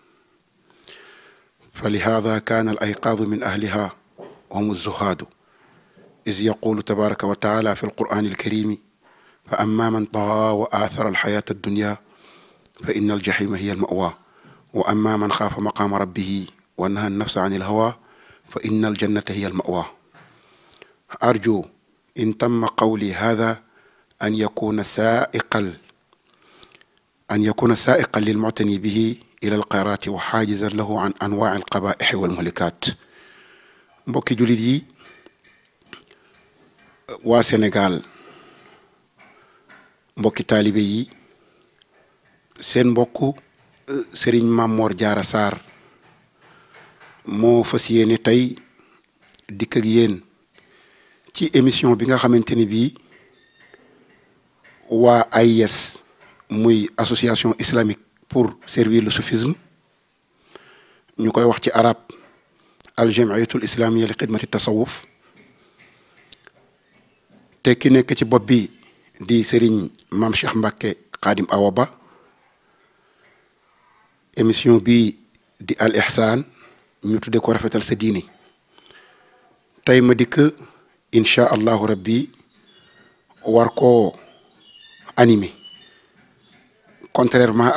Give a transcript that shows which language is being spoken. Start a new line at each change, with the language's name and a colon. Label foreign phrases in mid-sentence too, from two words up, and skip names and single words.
Arabic: فلهذا كان الأيقاظ من أهلها هم الزهاد إذ يقول تبارك وتعالى في القرآن الكريم فأما من طغى وآثر الحياة الدنيا فإن الجحيم هي المأوى وأما من خاف مقام ربه ونهى النفس عن الهوى فإن الجنة هي المأوى أرجو إن تم قولي هذا أن يكون سائقا للمعتني به إلى القراءة وحاجزا له عن أنواع القبائح والمهلكات
Wolof: mbokki jullit yi waa Sénégal mbokki taalibe yi seen mbokk Serigne Mame Mor Diarra Sarr moo fas yéene tey dikk ak yéen ci émission bi nga xamante ni bii waa AIS muy
French: association islamique pour servir le soufisme
Wolof: ñu koy wax ci arab
Arabic: الجمعية الإسلامية لخدمة التصوف
Wolof: te ki nekk ci bopp bi di Serigne Mame Cheikh Mbacke Khadim Awa Ba émission bi di
Arabic: الإحسان
Wolof: ñu tudde ko rafetal sa diine tey ma dikk
Arabic: إن شاء الله ربي
Wolof: war koo
French: animé contrairement